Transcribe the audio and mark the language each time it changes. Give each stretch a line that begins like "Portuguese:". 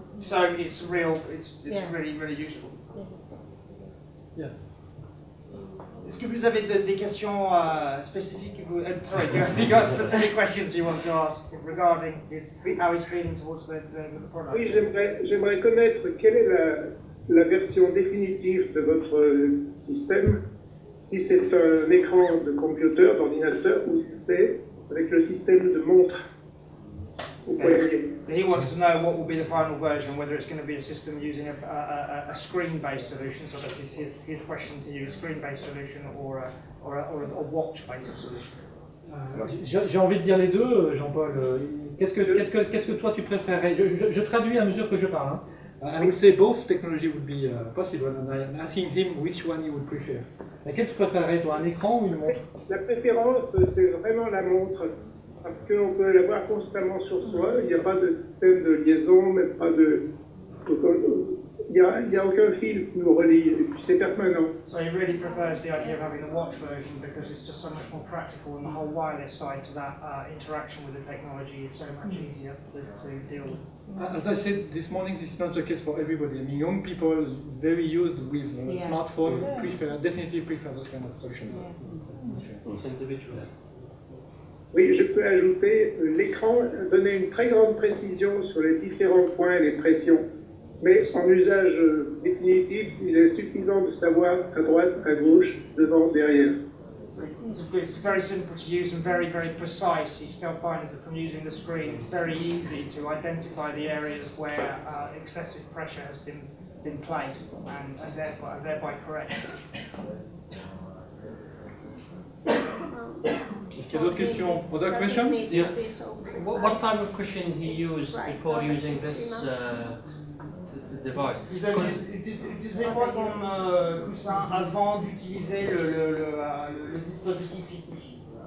English: So it's really, really useful. Yeah.
French: Est-ce que vous avez des questions spécifiques?
English: Sorry, do you got specific questions you want to ask regarding how it's feeling towards the product?
French: Oui, j'aimerais connaître quelle est la version définitive de votre système, si c'est un écran de computer, d'ordinateur, ou si c'est avec le système de montre au poignet.
English: He wants to know what will be the final version, whether it's going to be a system using a screen-based solution. So this is his question to you: a screen-based solution or a watch-based solution.
French: J'ai envie de dire les deux, Jean-Paul. Qu'est-ce que toi tu préférerais? Je traduis à mesure que je parle. Hein.
English: I would say both technology would be possible, and I'm asking him which one he would prefer.
French: Laquelle tu préférerais, toi, un écran ou une montre? La préférence, c'est vraiment la montre, parce qu'on peut l'avoir constamment sur soi. Il n'y a pas de système de liaison, même pas de... Il n'y a aucun fil qui nous relie, et puis c'est permanent.
English: So he really prefers the idea of having the watch version because it's just so much more practical, and the whole wireless side to that interaction with the technology is so much easier to deal with. As I said this morning, this is not the case for everybody. I mean, young people very used with smartphone definitely prefer those kind of solutions.
French: Oui, je peux ajouter, l'écran donnait une très grande précision sur les différents points et les pressions. Mais en usage définitif, il est suffisant de savoir à droite, à gauche, devant, derrière.
English: It's very simple to use and very, very precise. He still finds that from using the screen, it's very easy to identify the areas where excessive pressure has been placed and thereby correct.
French: Est-ce qu'il y a d'autres questions?
English: Other questions? Yeah. What type of cushion he used before using this device?
French: Utilisez quoi comme coussin avant d'utiliser le dispositif ici?